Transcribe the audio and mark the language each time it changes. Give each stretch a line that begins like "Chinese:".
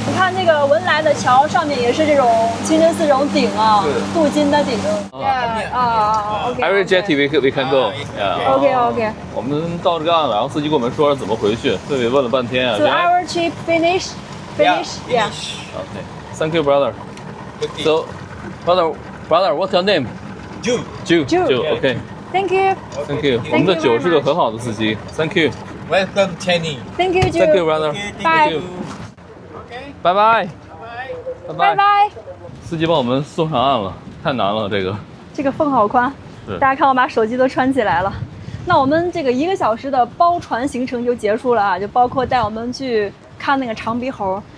Chinese: 你看那个文莱的桥上面也是这种清真寺这种顶啊，镀金的顶。 OK。
English: Every jetty we can go. OK。
Chinese: 我们到这个岸了，然后司机跟我们说怎么回去，这里问了半天啊。
English: So our trip finish. Yeah. Okay. Thank you, brother. So, brother, what's your name? Ju. Okay. Thank you.
Chinese: 我们的酒是个很好的司机。
English: Thank you. Welcome, Chenny. Thank you, Ju. Thank you, brother. Bye. Bye bye.
Chinese: 拜拜。司机帮我们送上岸了，太难了这个缝好宽。大家看我把手机都穿起来了。那我们这个1个小时的包船行程就结束了啊，就包括带我們去看那個長鼻猴。